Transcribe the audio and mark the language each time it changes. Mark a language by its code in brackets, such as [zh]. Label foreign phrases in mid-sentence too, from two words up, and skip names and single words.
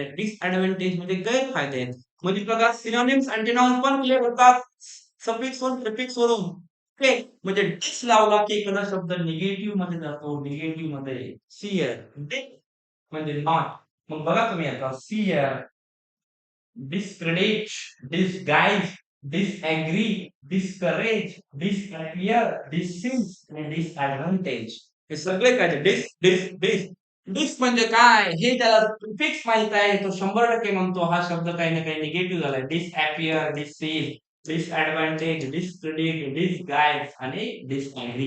[mr] डिसॲडव्हांटेज म्हणजे गैरफायदे आहेत. म्हणजे बघा [en] synonyms, antonyms [mr] पण क्लिअर होतात सफिक्स वरून, प्रिफिक्स वरून. ओके. म्हणजे डिस लावला की एखादा शब्द निगेटिव्ह मध्ये जातो. निगेटिव्ह मध्ये. सिअर. डिस म्हणजे नॉट. मग बघा तुम्ही आता सिअर, [en] discredit, disguise, disagree, discourage, disappear, disease आणि disadvantage. [mr] हे सगळे काय डिस डिस डिस. डिस म्हणजे काय? हे त्याला प्रिफिक्स माहित आहे. तो 100% म्हणतो हा शब्द काही ना काही निगेटिव्ह झालाय. [en] disappear, disease, disadvantage, discredit, disguise आणि डिसएग्री.